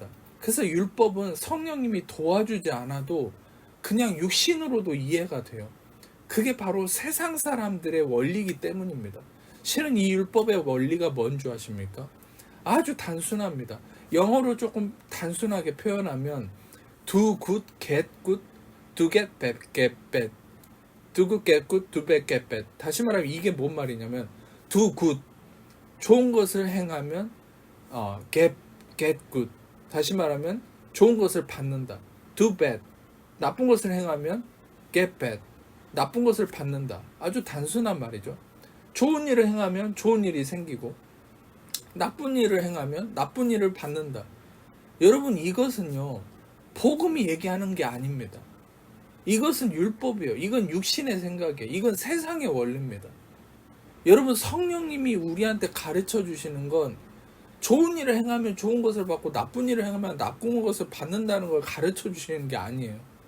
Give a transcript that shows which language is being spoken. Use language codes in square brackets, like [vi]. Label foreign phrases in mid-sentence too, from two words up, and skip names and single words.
[ko] 그래서 율법은 성령님이 도와주지 않아도 그냥 육신으로도 이해가 돼요. 그게 바로 세상 사람들의 원리이기 때문입니다. 실은 이 율법의 원리가 뭔 줄 아십니까? 아주 단순합니다. 영어로 조금 단순하게 표현하면 [en] do good, get good, do get bad, get bad. do good, get good, do bad, get bad. [ko] 다시 말하면 이게 뭔 말이냐면 [en] do good, [ko] 좋은 것을 행하면 [en] get good. [ko] 다시 말하면 좋은 것을 받는다. [en] do bad, [ko] 나쁜 것을 행하면 [en] get bad, [ko] 나쁜 것을 받는다. 아주 단순한 말이죠. 좋은 일을 행하면 좋은 일이 생기고 나쁜 일을 행하면 나쁜 일을 받는다. 여러분, 이것은요 복음이 얘기하는 게 아닙니다. 이것은 율법이에요. 이건 육신의 생각이에요. 이건 세상의 원리입니다. 여러분, 성령님이 우리한테 가르쳐 주시는 건 좋은 일을 행하면 좋은 것을 받고 나쁜 일을 행하면 나쁜 것을 받는다는 걸 가르쳐 주시는 게 아니에요.